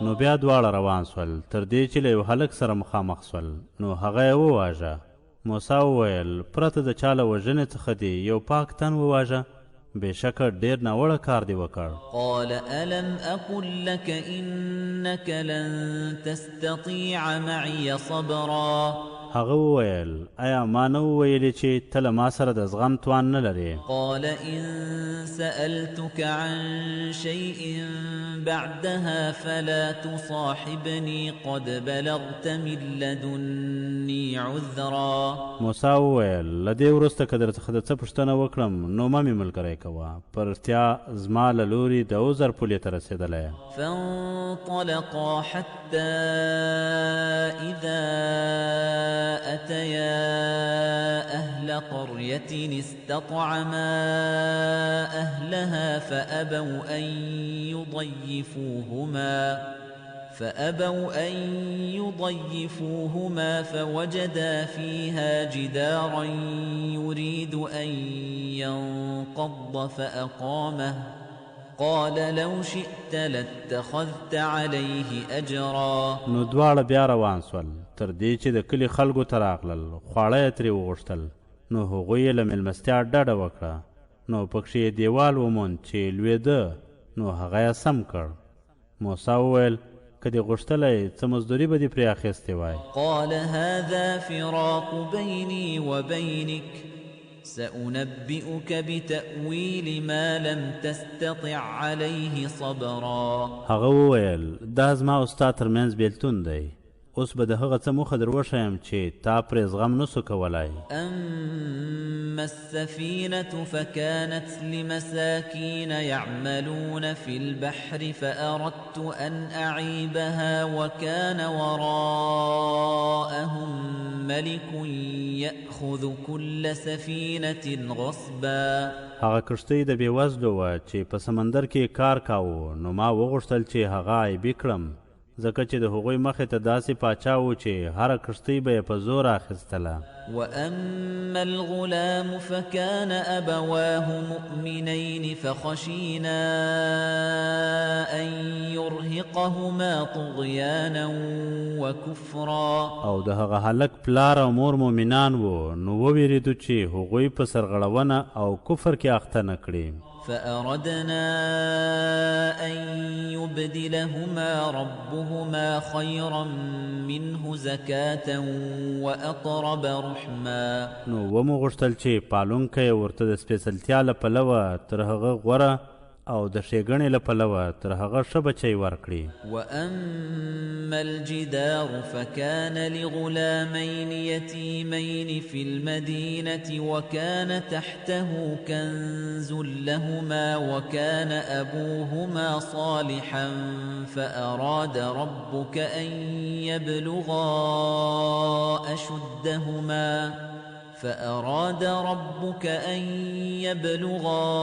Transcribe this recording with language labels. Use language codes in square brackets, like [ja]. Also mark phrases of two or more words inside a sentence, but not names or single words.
[ps] نو بیا دواړه روان سول تر دې چې له یو هلک سره مخامخ سول. نو هغه یې وواژه. موسی وویل پرته د چا له وژنې څخه دې یو پاک تن وواژه، بېشکه ډېر ناوړه کار دې وکړ. [ar] قال ألم أقل لك إنك لن تستطيع معي صبرا. [ps] هغه وویل آیا ما نه وویلې چې ته له ما سره د زغم توان نه لرې؟ [ar] قال إن سألتك عن شيء بعدها فلا تصاحبني قد بلغت من لدني عذرا. [ps] موسی وویل له دې وروسته که درڅخه د څه پوښتنه وکړم نو مه مې ملګری کوه، په رښتیا زما له لوري د عذر پولې ته رسېدلی. [ar] فانطلقا حتى إذا أتيا أهل قرية استطعما أهلها فأبوا أن يضيفوهما فوجدا فيها جدارا يريد أن ينقض فأقامه قال لو شئت لاتخذت عليه أجرا. [ps] نو دواړه بیا روان سول تر دې چې د کلي خلکو ته راغلل، خواړه یې ترې وغوښتل. نو هغوی یې له مېلمستیا ډډه وکړه. نو پکښې یې دیوال وموند چې لوېده، نو هغه یې سم کړ. موسی وویل که دې غوښتلی څه مزدوري به دې پرې اخیستې وای. [ar] قال هذا فراق بيني وبينك سأنبئك بتأويل ما لم تستطع عليه صبرا. [ps] هغه وویل دا زما او ستا ترمنځ بېلتون دی، اوس به د هغه څه موخه در وښیم چې تا پرې زغم نسو کولی. [ar] أما السفينة فكانت لمساكين يعملون في البحر فأردت أن أعيبها وكان وراءهم ملك يأخذ كل سفينة غصبا. [ps] هغه کښتۍ د بېوزلو وه چې په سمندر کې کار کاوه. نو ما وغوښتل چې هغه عیبي کړم، ځکه چې د هغوی مخې ته داسې پاچا و چې هره کښتۍ به یې په زور اخیستله. [ar] وأما الغلام فكان أبواه مؤمنين فخشينا أن يرهقهما طغيانا وكفرا. [ps] او د هغه هلک پلار او مور مؤمنان وو، نو وویرېدو چې هغوی په سرغړونه او کفر کې اخته نه کړي. [ar] فأردنا أن يبدلهما ربهما خيرا منه زكاة وأقرب رحما. [ps] نو ومو غوښتل چې پالونکی ورته د سپېڅلتیا له پلوه تر هغه غوره او د ښېګڼې له پلوه تر هغه ښه بچی ورکړي. [ar] وأما الجدار فكان لغلامين يتيمين في المدينة وكان تحته كنز لهما وكان أبوهما صالحا فأراد ربك أن يبلغا